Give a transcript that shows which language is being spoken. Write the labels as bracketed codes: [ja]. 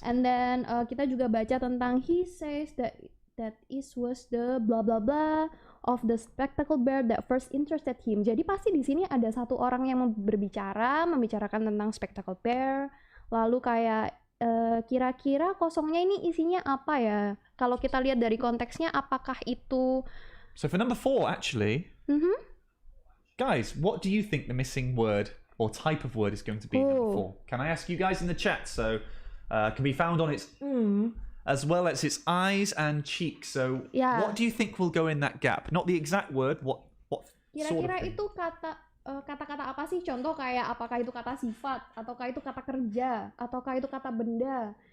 [en] And then kita juga baca tentang he says that was the blah blah blah of the spectacle bear that first interested him. [id] Jadi pasti di sini ada satu orang yang membicarakan tentang spectacle bear. Lalu kayak kira-kira kosongnya ini isinya apa ya? Kalau kita lihat dari konteksnya, apakah itu? [en] So for number 4, actually, guys, what do you think the missing word or type of word is going to be in number 4? Can I ask you guys in the chat? So can be found on its as well as its eyes and cheeks. So what do you think will go in that gap? Not the exact word. What [id] kira-kira [en] sort of thing? [id] Itu kata-kata apa sih? Contoh kayak apakah itu kata sifat, ataukah itu kata kerja, ataukah itu kata benda?